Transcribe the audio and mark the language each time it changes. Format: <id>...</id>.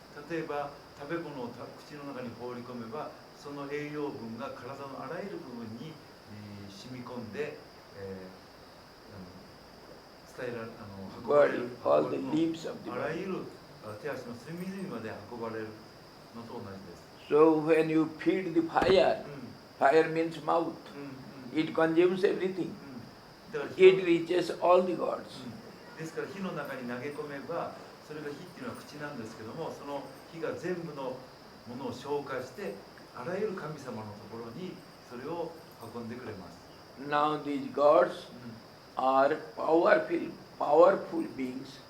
<ja>例えば食べ物を口の中に放り込めばその栄養分が体のあらゆる部分に染み込んで、伝えられ運ばれる</ja> <en>All the limbs of the</en> <ja>あら</ja> <en>body.</en> <ja>ゆる手足の隅々まで運ばれるのと同じです。</ja> <en>So when you feed the fire, うん fire means mouth. うんうん It consumes everything.</en> <ja>だから</ja> <en>It reaches all the gods.</en> <ja>ですから火の中に投げ込めばそれが火っていうのは口なんですけどもその火が全部のものを消化してあらゆる神様のところにそれを運んでくれます。</ja> <en>Now these gods are powerful beings.</en>